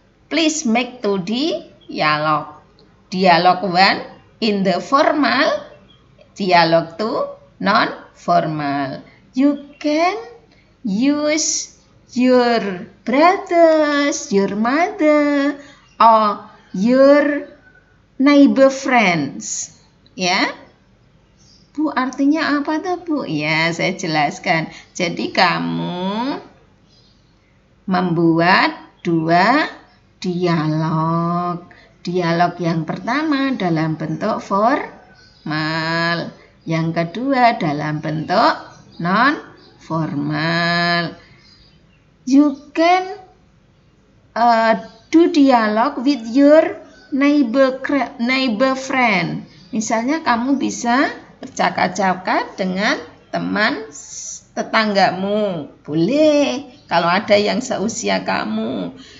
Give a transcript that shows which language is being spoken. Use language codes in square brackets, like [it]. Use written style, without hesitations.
[en] Please make 2 dialog. Dialog 1 in the formal, dialog 2 non-formal. You can use your brothers, your mother, or your neighbor friends. [id] Ya. Bu, artinya apa tuh Bu? Ya, saya jelaskan. Jadi kamu membuat 2 dialog. Dialog yang pertama dalam bentuk formal. Yang kedua dalam bentuk non-formal. [en] You can do dialog with your neighbor friend. [id] Misalnya kamu bisa bercakap-cakap dengan teman tetanggamu. Boleh kalau ada yang seusia kamu.